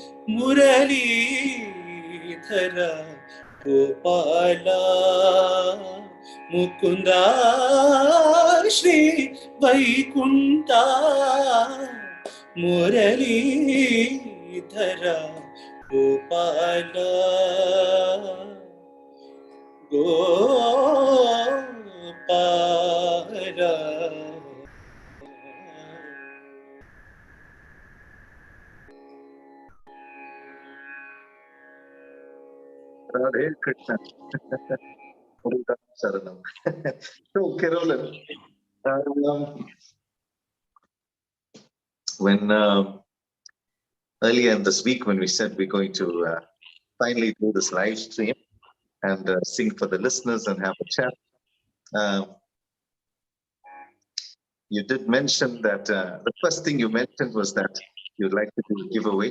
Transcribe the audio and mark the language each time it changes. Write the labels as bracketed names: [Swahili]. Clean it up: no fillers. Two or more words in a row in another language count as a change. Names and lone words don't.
[Tamil] முரளீதர கோபாலா முகுந்தா ஸ்ரீ வைகுண்டா முரளீதர கோபாலா கோபாலா. [English] Radhe Krishna. Saranam. So, Kerolin, when earlier in this week, when we said we're going to finally do this live stream and sing for the listeners and have a chat, you did mention that the first thing you mentioned was that you'd like to do a giveaway.